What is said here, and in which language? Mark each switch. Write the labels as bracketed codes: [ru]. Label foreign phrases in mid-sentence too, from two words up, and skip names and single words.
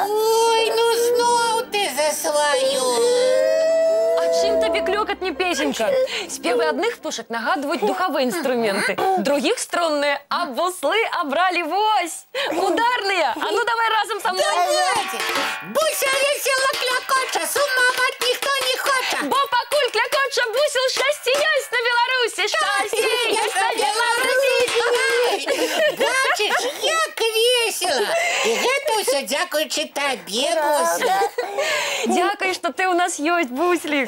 [be] Ой, ну зноў ты за сваю. А чым табе клёкат не песенька? Спевы адных птушак нагадваюць духавыя інструменты, другіх струнныя, а буслы абралі вось! Ударныя! А ну давай разам са мной! Давайте! Буся весела клякоча, с ума мать ніхто не хоча! Бо пакуль клякоча бусел, шчасце ёсць на Беларусі! Шчасце ёсць на Беларусі! Бачыш, як весела! І гэта ўсё дзякуючы табе, Буся! Дзякуй, што ты ў нас ёсць, Буслік!